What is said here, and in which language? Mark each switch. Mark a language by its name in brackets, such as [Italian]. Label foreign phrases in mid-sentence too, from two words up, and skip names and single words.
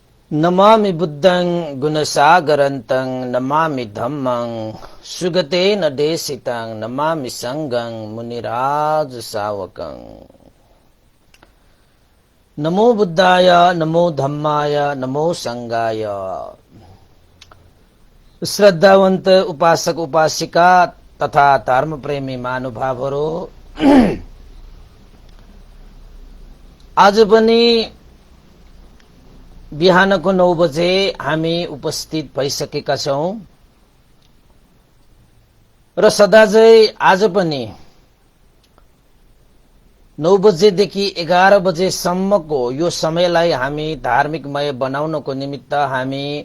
[Pali] नमामि बुद्धं गुणसागरन्तं नमामि धम्मं सुगतेन देशितं नमामि संघं मुनिराज सावकं। नमो बुद्धाय नमो धम्माय नमो संघाय। [Nepali] श्रद्धावन्त उपासक उपासिका तथा धर्म प्रेमी महानुभावहरू, आज पनि बिहानको 9 बजे हामी उपस्थित भइसकेका छौं र सदाझै आज पनि 9 बजेदेखि 11 बजेसम्मको यो समयलाई हामी धार्मिकमय बनाउनको निमित्त हामी